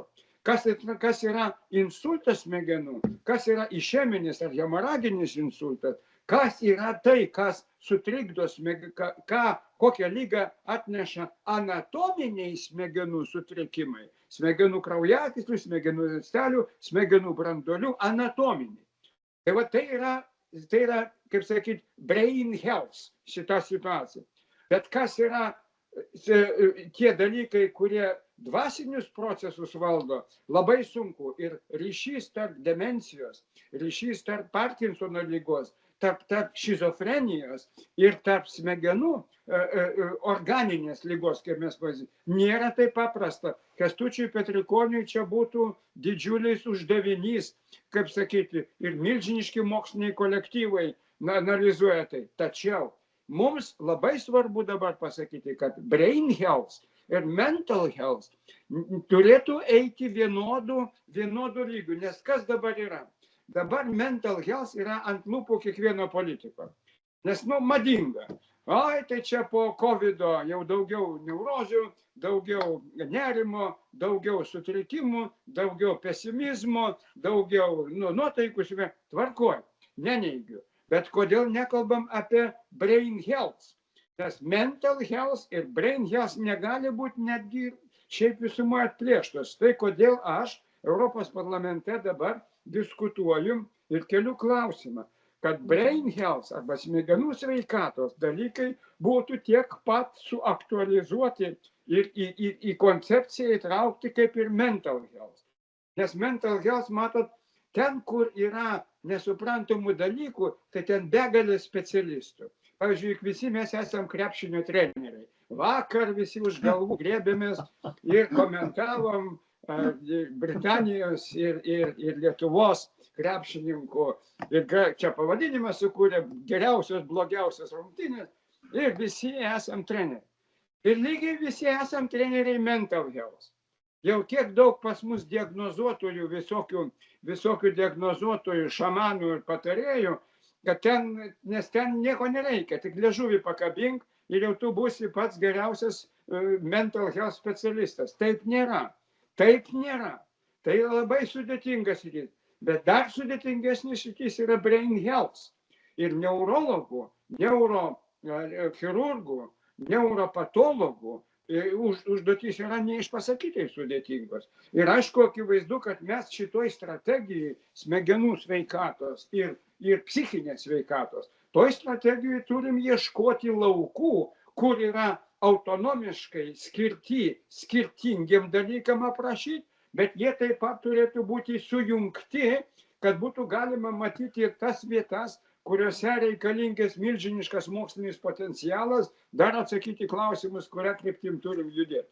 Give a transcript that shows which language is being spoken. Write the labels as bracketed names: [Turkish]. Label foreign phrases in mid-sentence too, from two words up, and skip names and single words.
[Lithuanian] Kas yra insultas smegenų, kas yra išeminis ar hemoraginis insultas, kas yra tai, kas sutrikdo kokią lygą atneša anatominiai smegenų sutrikimai, smegenų kraujagyslių, smegenų ląstelių, smegenų branduolių anatominiai. Tai va tai yra, kaip sakyti, [English] brain health [Lithuanian] šita situacija. Bet kas yra tie dalykai, kurie dvasinius procesus valdo, labai sunku. Ir ryšys tarp demencijos, ryšys tarp Parkinsono ligos, tarp šizofrenijos ir tarp smegenų organinės ligos, kaip mes pavyzdžiui, nėra taip paprasta. Kęstučiui Petrikoniui čia būtų didžiulis uždavinys, kaip sakyti, ir milžiniški moksliniai kolektyvai analizuoja tai. Tačiau mums labai svarbu dabar pasakyti, kad [English] brain health [Lithuanian] ir [English] mental health [Lithuanian] turėtų eiti vienodų lygių, nes kas dabar yra? Dabar [English] mental health [Lithuanian] yra ant lūpų kiekvieno politiko, nes madinga. Ai, tai čia po COVID-o jau daugiau neurozių, daugiau nerimo, daugiau sutrikimų, daugiau pesimizmo, daugiau nuotaikų, tvarkoj, neneigiu. Bet kodėl nekalbam apie [English] brain health? [Lithuanian] Nes [English] mental health [Lithuanian] ir [English] brain health [Lithuanian] negali būti netgi šiaip visumoje atplėštos. Tai kodėl aš Europos parlamente dabar diskutuoju ir keliu klausimą, kad [English] brain health [Lithuanian] arba smegenų sveikatos dalykai būtų tiek pat suaktualizuoti ir į koncepciją įtraukti kaip ir [English] mental health. [Lithuanian] Nes [English] mental health, [Lithuanian] matot, ten, kur yra nesuprantamų dalykų, tai ten begalė specialistų. Pavyzdžiui, visi mes esam krepšinio treneriai. Vakar visi už galvų grėbėmės ir komentavom Britanijos ir Lietuvos krepšininkų ir čia pavadinimą sukūrė geriausios, blogiausios rungtynės ir visi esam treneriai. Ir lygiai visi esam treneriai [English] mental health. [Lithuanian] Jau tiek daug pas mus diagnozuotojų, visokių diagnozuotojų, šamanų ir patarėjų, kad nes ten nieko nereikia, tik liežuvį pakabink ir jau tu būsi pats geriausias [English] mental health [Lithuanian] specialistas. Taip nėra. Taip nėra. Tai labai sudėtingas rytis. Bet dar sudėtingesnis rytis yra [English] brain health. [Lithuanian] Ir neurologų, neurochirurgų, neuropatologų užduotys yra neišpasakytai sudėtingos. Ir aišku, akivaizdu, kad mes šitoj strategijai smegenų sveikatos ir psichinės sveikatos, toj strategijai turim ieškoti laukų, kur yra autonomiškai skirtingiem dalykam aprašyti, bet jie taip pat turėtų būti sujungti, kad būtų galima matyti ir tas vietas, kuriuose reikalingas milžiniškas mokslinis potencialas, dar atsakyti klausimus, kurią kryptim turim judėti.